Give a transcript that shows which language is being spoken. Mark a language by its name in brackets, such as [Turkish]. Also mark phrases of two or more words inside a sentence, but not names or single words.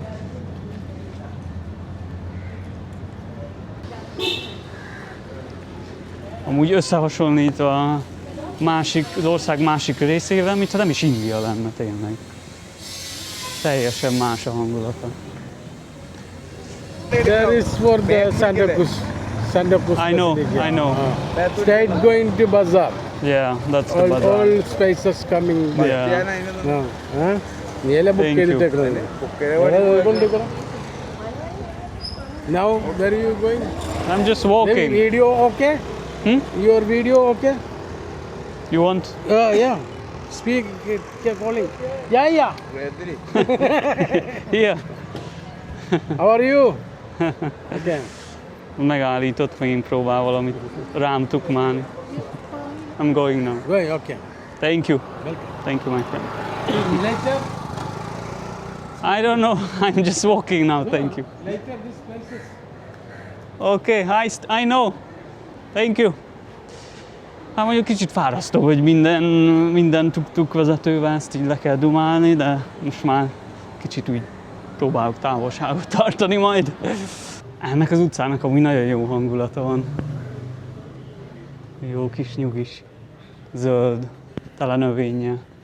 [Hungarian] Amúgy összehasonlítva az ország másik részével, mintha nem is India lenne tényleg. Teljesen más a hangulata. [English] There is for the Santa Cruz. I know. Straight going to bazaar. Yeah, that's the bazaar. All spices coming by. Yeah. Thank you. Now, where are you going? I'm just walking. Video okay? Your video okay? You want? Yeah. Speak, keep calling. Yeah. Here. How are you? Okay. [Hungarian] Megállított, megint próbál valamit rám tukmálni. [English] I'm going now. Going, okay. Thank you. Welcome. Thank you, my friend. Later? I don't know. I'm just walking now. Thank you. Later this places. Okay, I know. Thank you. [Hungarian] Hát mondjuk kicsit fárasztó, hogy minden tuk-tuk vezetővel ezt így le kell dumálni, de most már kicsit úgy próbálok távolságot tartani majd. Ennek az utcának amúgy nagyon jó hangulata van. Jó kis nyugis, zöld, tele növénye.